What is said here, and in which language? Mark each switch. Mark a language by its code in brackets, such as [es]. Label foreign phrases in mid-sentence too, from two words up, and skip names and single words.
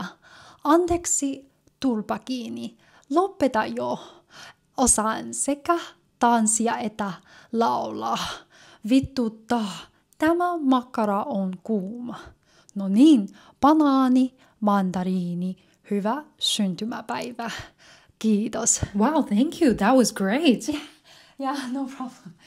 [fi] Anteeksi, tulpa kiinni. Lopeta jo. Osaan sekä tanssia että laulaa. Vituttaa. Tämä makkara on kuuma. No niin, banaani, mandariini. Hyvä syntymäpäivä. Kiitos. [en] Wow, thank you. That was great. Yeah, no problem.